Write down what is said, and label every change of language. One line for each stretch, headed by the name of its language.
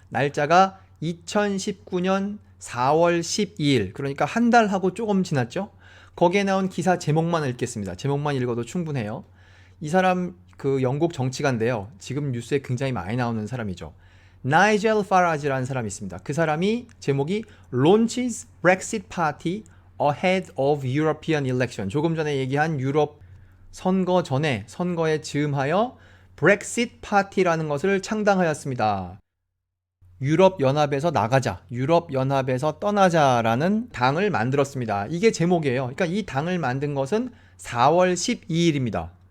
Korean: 날짜가 2019년 4월 12일, 그러니까 한 달하고 조금 지났죠. 거기에 나온 기사 제목만 읽겠습니다. 제목만 읽어도 충분해요. 이 사람 그 영국 정치가인데요. 지금 뉴스에 굉장히 많이 나오는 사람이죠. 나이젤 파라지라는 사람이 있습니다. 그 사람이 제목이
English: Launches Brexit Party Ahead of European Election.
Korean: 조금 전에 얘기한 유럽 선거 전에 선거에 즈음하여 브렉시트 파티라는 것을 창당하였습니다. 유럽연합에서 나가자, 유럽연합에서 떠나자라는 당을 만들었습니다. 이게 제목이에요. 그러니까 이 당을 만든 것은 4월 12일입니다.